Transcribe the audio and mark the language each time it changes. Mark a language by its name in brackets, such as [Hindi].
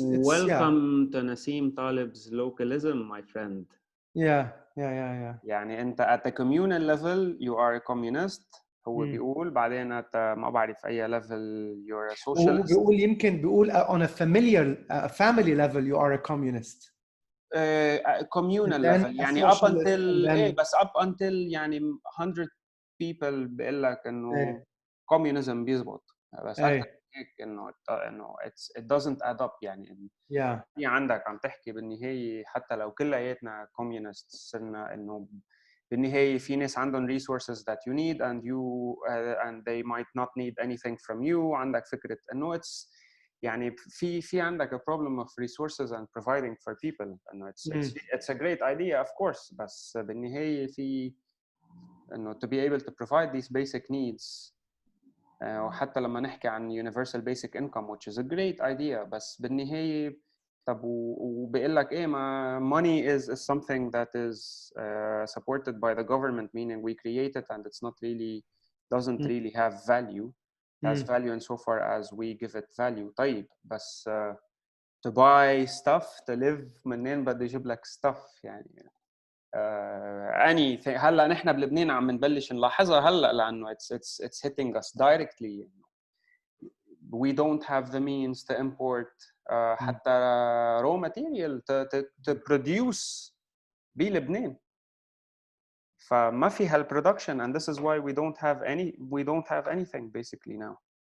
[English] welcome to Nassim Talib's localism, my friend. Yeah. [Arabic] يعني أنت [English] at the communal level you are a communist. [Arabic] هو بيقول بعدين ما بعرف أي [English] level you're a socialist. [Arabic] بيقول [English] on a family level you are a communist. communal level [Arabic] يعني [English] up until [Arabic] بس [English] up until يعني 100 people [Arabic] بيقول لك إنه [English] communism [Arabic] بيزبط. بس أكثر هيك إنه [English] it doesn't add up [Arabic] يعني. في عندك عم تحكي بالنهاية حتى لو كلياتنا communists صرنا إنه بالنهاية في ناس عندهم [English] resources that you need and they might not need anything from you. [Arabic] عندك فكرة إنه يعني في عندك [English] a problem of resources and providing for people. [Arabic] إنه [English] it's a great idea of course. [Arabic] بس بالنهاية في إنه [English] to be able to provide these basic needs. [Arabic] وحتى لما نحكي عن [English] universal basic income which is a great idea. [Arabic] بس بالنهاية طب وبيقول لك إيه ما [English] money is something that is supported by the government, meaning we create it and it's not really doesn't really have value. It has value insofar as we give it value. [Arabic] طيب بس [English] to buy stuff to live [Arabic] منين بدي أجيب لك [English] stuff [Arabic] يعني [English] anything. [Arabic] هلا نحن بلبنان عم نبلش نلاحظها هلا لأنه [English] it's hitting us directly. We don't have the means to import [Arabic] حتى [English] raw material to produce [Arabic] بلبنان. فما في هال [English] production and this is why we don't have anything basically now.